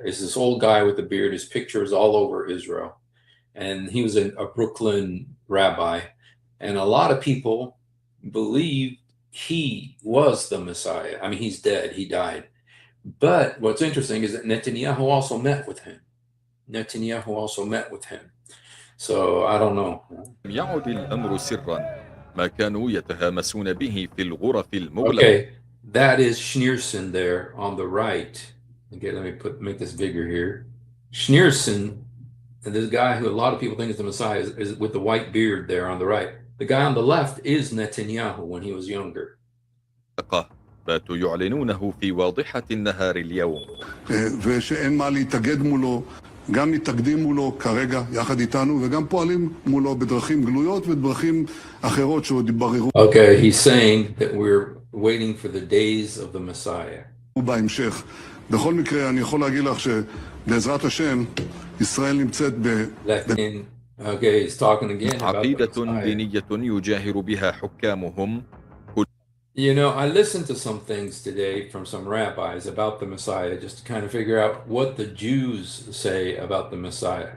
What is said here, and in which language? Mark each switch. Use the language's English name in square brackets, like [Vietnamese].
[English] It's this old guy with a beard. His picture is all over Israel. And he was a Brooklyn rabbi. And a lot of people believe he was the Messiah. I mean, he's dead. He died. But what's interesting is that Netanyahu also met with him. So I don't know. [Arabic] لم يعد الأمر سرا ما كانوا يتهامسون به في الغرف المغلقة. [English] Okay, that is Schneerson there on the right. Okay, let me make this bigger here. Schneerson, and this guy who a lot of people think is the Messiah, is with the white beard there on the right. The guy on the left is Netanyahu when he was younger. [Arabic] باتوا يعلنونه في واضحة النهار اليوم. [Hebrew] ושאין מה להתאגד מולו, גם מתאגדים מולו כרגע יחד איתנו וגם פועלים מולו בדרכים גלויות ובדרכים אחרות שעוד יתבררו. [English] Okay, he's saying that we're waiting for the days of the Messiah. [Hebrew] בהמשך. בכל מקרה אני יכול להגיד לך שבעזרת השם ישראל נמצאת [English] Okay, he's talking again about [Arabic] عقيدة دينية يجاهر بها حكامهم. [English] You know, I listened to some things today from some rabbis about the Messiah just to kind of figure out what the Jews say about the Messiah.